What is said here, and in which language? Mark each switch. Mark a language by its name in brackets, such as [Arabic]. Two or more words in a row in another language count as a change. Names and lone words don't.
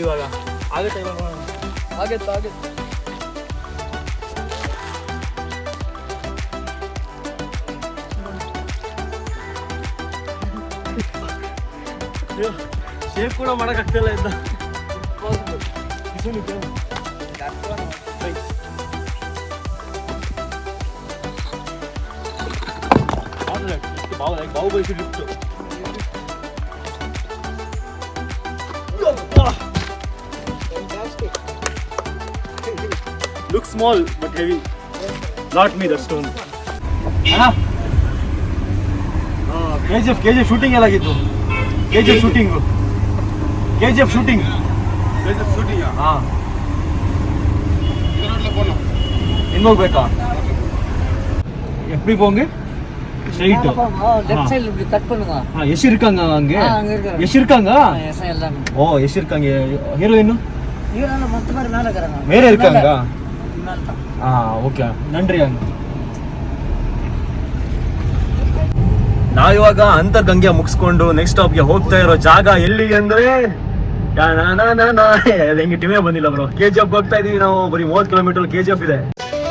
[Kannada] ಇವಾಗ ಆಗತ್ತೆ ಶೇಪ್ ಕೂಡ ಮಾಡೋಕ್ಕಾಗ್ತಿಲ್ಲ ಇದ್ದ. ಬಾಹುಬಲಿ ಸಿಟ್ಟು. [English] Look small but heavy. Not me, the stone. KGF shooting ಎಲ್ಲಾಗಿತ್ತು. [Kannada] KGF shooting. ಹಾ ಹೆಂಗ್ ಹೋಗ್ಬೇಕಾ? [Tamil] எப்படி போங்க? ஸ்ட்ரைட். [English] left side [Tamil] இப்படி கட் பண்ணுங்க. எஸ் இருக்காங்க அங்க? எஸ் இருக்காங்க? எஸ் எல்லாம். ஓ எஸ் இருக்காங்க. ஹீரோயின் மொத்த பேர் மேல இருக்காங்க. வேற இருக்காங்க? மேல தான். [Kannada] ಓಕೆ ನನ್ರಿ ಹಂಗ. ನಾವಿವಾಗ ಅಂತರ್ಗಂಗೆ ಮುಗಿಸ್ಕೊಂಡು [English] next stop [Kannada] ಹೋಗ್ತಾ ಇರೋ ಜಾಗ ಎಲ್ಲಿ ಅಂದ್ರೆ ಹೆಂಗೆ ಟಿಮೇ ಬಂದಿಲ್ಲ ಬ್ರೋ. KGF ಹೋಗ್ತಾ ಇದೀವಿ ನಾವು. ಬರೀ 30 ಕಿಲೋಮೀಟರ್ KGF ಇದೆ.